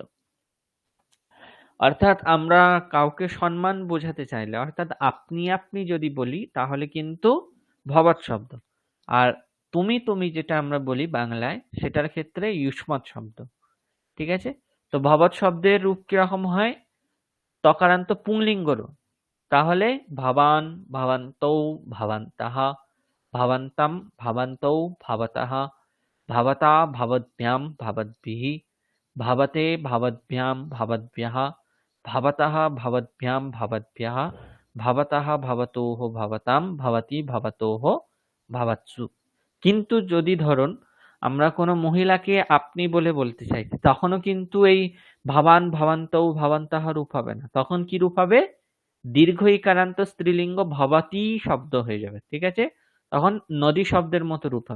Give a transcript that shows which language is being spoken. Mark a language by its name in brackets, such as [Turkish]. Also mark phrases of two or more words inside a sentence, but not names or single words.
[Bangla] অর্থাৎ আমরা কাউকে সম্মান বোঝাতে চাইলে, অর্থাৎ আপনি আপনি যদি বলি তাহলে কিন্তু ভবৎ শব্দ, আর তুমি তুমি যেটা আমরা বলি বাংলায় সেটার ক্ষেত্রে ইয়ুষ্মৎ শব্দ। ঠিক আছে, তো ভবৎ শব্দের রূপ কিরকম হয়? তকারান্ত পুংলিঙ্গ রূপ। [Sanskrit] তাহলে ভবান, ভবন্তৌ, ভবন্তঃ, ভবন্তাম, ভবন্তৌ, ভবতঃ, ভবতা, ভবদ্ভ্যাম, ভবদ্ভিঃ, ভবতে, ভবদ্ভ্যাম, ভবদ্ভ্যঃ, ভবতঃ, ভবদ্ভ্যাম, ভবদ্ভ্যঃ, ভবতঃ, ভবতোঃ, ভবতাম, ভবতি, ভবতোঃ, ভবৎসু। [Bangla] কিন্তু যদি ধরুন আমরা কোনো মহিলাকে আপনি বলে বলতে চাইছি, তখনও কিন্তু এই [Sanskrit] ভবান, ভবন্তৌ, ভবন্তঃ [Bangla] রূপ হবে না, তখন কি রূপ হবে? দীর্ঘ ইকারান্ত স্ত্রীলিঙ্গ ভবতি শব্দ হয়ে যাবে। ঠিক আছে, তখন নদী শব্দের মতো রূপ হবে।